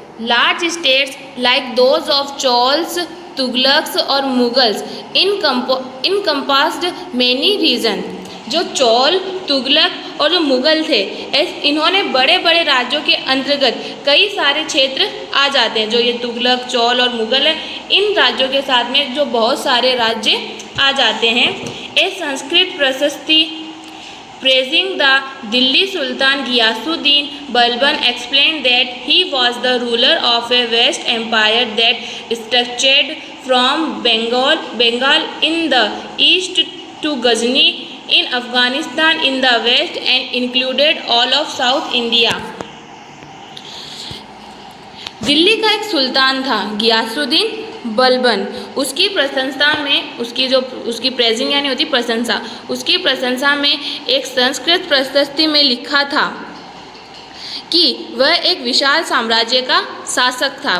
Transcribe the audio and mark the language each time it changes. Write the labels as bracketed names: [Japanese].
[English] Large states like those of Cholas, Tughlaqs और Mughals encompassed many region. [Hindi] जो चोल, तुगलक और जो मुगल थे, इन्होंने बड़े बड़े राज्यों के अंतर्गत कई सारे क्षेत्र आ जाते हैं। जो ये तुगलक, चोल और मुगल है, इन राज्यों के साथ में जो बहुत सारे राज्य आ जाते हैं। [English] A Sanskrit prashasti praising the Delhi Sultan Ghiyasuddin Balban explained that he was the ruler of a vast empire that stretched from Bengal in the east to Ghazni in Afghanistan in the west and included all of South India. [Hindi] Delhi का एक सुल्तान था गियासुद्दीन बलबन। उसकी प्रशंसा में उसकी praising यानी होती प्रशंसा, उसकी प्रशंसा में एक संस्कृत प्रशस्ति में लिखा था कि वह एक विशाल साम्राज्य का शासक था।